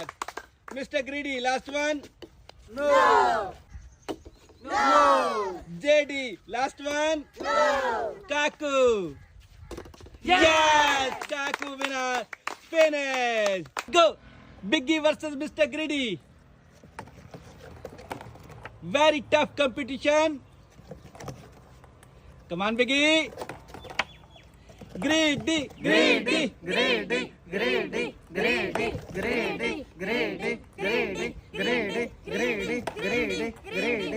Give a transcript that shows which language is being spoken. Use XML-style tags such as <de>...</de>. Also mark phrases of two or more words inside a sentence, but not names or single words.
<en>Mr. Greedy, last one. No. No. JD, last one. No. Kaku. Yes! Kaku winner. Finish. Go. Biggie versus Mr. Greedy. Very tough competition. Come on, Biggie. Greedy, greedy, Greedy. Greedy. Greedy. Greedy. Greedy. Greedy. Greedy. Greedy. Greedy. Greedy.</en>